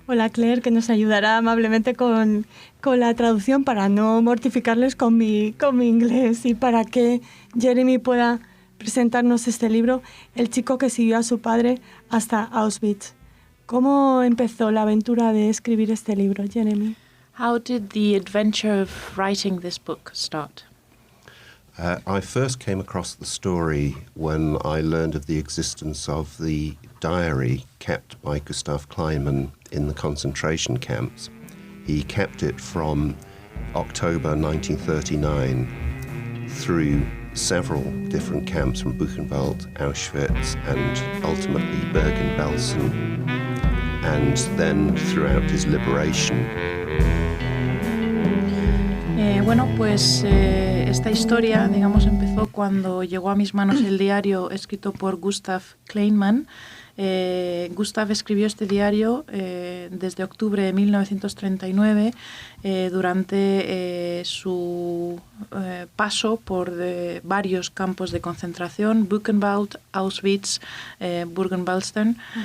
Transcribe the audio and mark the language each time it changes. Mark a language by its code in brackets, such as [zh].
[es] Hola, Claire, que nos ayudará amablemente con la traducción para no mortificarles con mi inglés y para que Jeremy pueda presentarnos este libro, El chico que siguió a su padre hasta Auschwitz. ¿Cómo empezó la aventura de escribir este libro, Jeremy? [en] How did the adventure of writing this book start? I first came across the story when I learned of the existence of the diary kept by Gustav Kleinman in the concentration camps. He kept it from October 1939 through several different camps from Buchenwald, Auschwitz, and ultimately Bergen-Belsen, and then throughout his liberation. [es] Esta historia, digamos, empezó cuando llegó a mis manos el diario escrito por Gustav Kleinman. Gustav escribió este diario desde octubre de 1939 durante su paso por varios campos de concentración, Buchenwald, Auschwitz, Bergen-Belsen.